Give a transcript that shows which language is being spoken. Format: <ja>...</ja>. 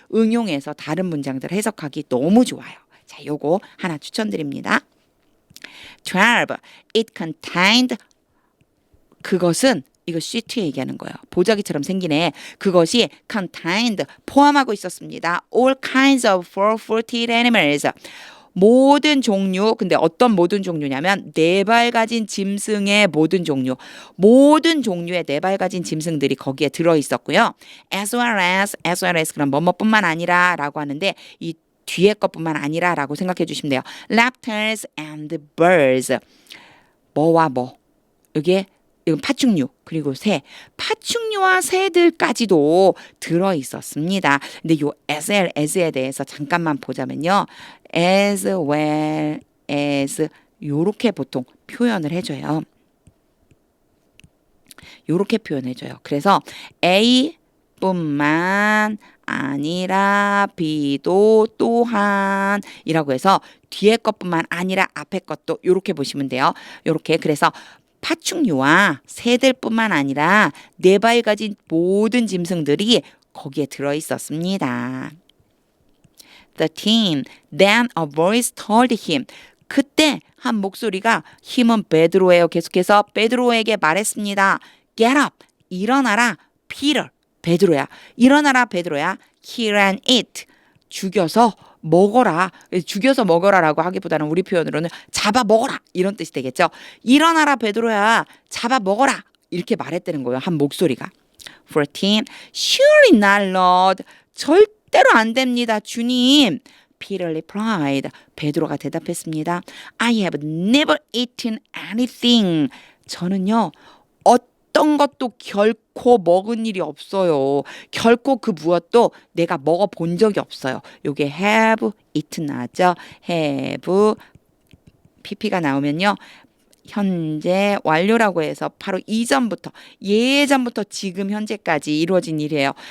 <ko>응용해서 다른 문장들 해석하기 너무 좋아요. 자, 요거 하나 추천드립니다. 12.</ko> <en>It contained</en> <ko>그것은 이거 시트 얘기하는 거예요. 보자기처럼 생긴 애. 그것이 contained 포함하고 있었습니다.</ko> <en>All kinds of four-footed animals.</en> <ko>모든 종류, 근데 어떤 모든 종류냐면 네 발 가진 짐승의 모든 종류. 모든 종류의 네 발 가진 짐승들이 거기에 들어 있었고요. as well as 그럼 뭐뭐뿐만 아니라 라고 하는데 이 뒤에 것뿐만 아니라 라고 생각해 주시면 돼요.</ko> <en>Raptors and birds.</en> <ko>뭐와 뭐. 이게 이건 파충류 그리고 새. 파충류와 새들까지도 들어 있었습니다. 근데 요 as에 대해서 잠깐만 보자면요. as well as 요렇게 보통 표현을 해줘요. 요렇게 표현해줘요. 그래서 A뿐만 아니라 B도 또한 이라고 해서 뒤에 것뿐만 아니라 앞에 것도 이렇게 보시면 돼요. 이렇게 그래서 파충류와 새들뿐만 아니라 네 발 가진 모든 짐승들이 거기에 들어 있었습니다.</ko> <en>The teen, then a voice told him.</en> <ko>그때 한 목소리가 힘은 베드로예요. 계속해서 베드로에게 말했습니다.</ko> <en>Get up,</en> <ko>일어나라,</ko> <en>Peter.</en> <ko>베드로야. 일어나라 베드로야.</ko> <en>Kill and eat.</en> <ko>죽여서 먹어라. 죽여서 먹어라라고 하기보다는 우리 표현으로는 잡아 먹어라. 이런 뜻이 되겠죠. 일어나라 베드로야. 잡아 먹어라. 이렇게 말했다는 거예요. 한 목소리가.</ko> <en>14. Surely not, Lord.</en> <ko>절대로 안 됩니다. 주님.</ko> <en>Peter replied.</en> <ko>베드로가 대답했습니다.</ko> <en>I have never eaten anything.</en> <ko>저는요. 어떤 것도 결코 먹은 일이 없어요. 결코 그 무엇도 내가 먹어본 적이 없어요. 요게 have eaten 나왔죠. have pp가 나오면요. 현재 완료라고 해서 바로 이전부터 예전부터 지금 현재까지 이루어진 일이에요.</ko>